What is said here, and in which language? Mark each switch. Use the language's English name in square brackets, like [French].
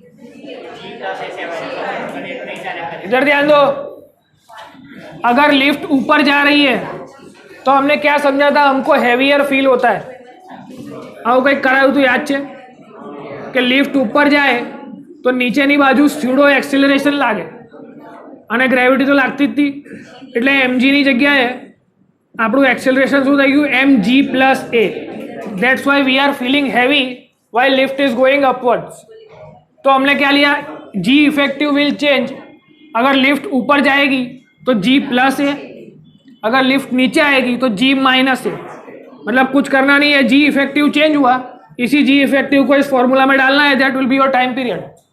[Hindi] इधर ध्यान दो, अगर लिफ्ट ऊपर जा रही है तो हमने क्या समझा था, हमको हैवियर फील होता है. [Gujarati] આવું કંઈક કરાયું હતું યાદ છે કે લિફ્ટ ઉપર જાય તો નીચેની બાજુ સ્યુડો એક્સિલરેશન લાગે અને ગ્રેવિટી તો લાગતી જ હતી, એટલે mgની જગ્યાએ આપણું એક્સિલરેશન શું થઈ ગયું, mg+a. [English] That's why we are feeling heavy why lift is going upwards. [Hindi] तो हमने क्या लिया, जी इफेक्टिव विल चेंज। अगर लिफ्ट ऊपर जाएगी तो जी प्लस है, अगर लिफ्ट नीचे आएगी तो जी माइनस है। मतलब कुछ करना नहीं है, जी इफेक्टिव चेंज हुआ, इसी जी इफेक्टिव को इस फॉर्मूला में डालना है, that will be your time period.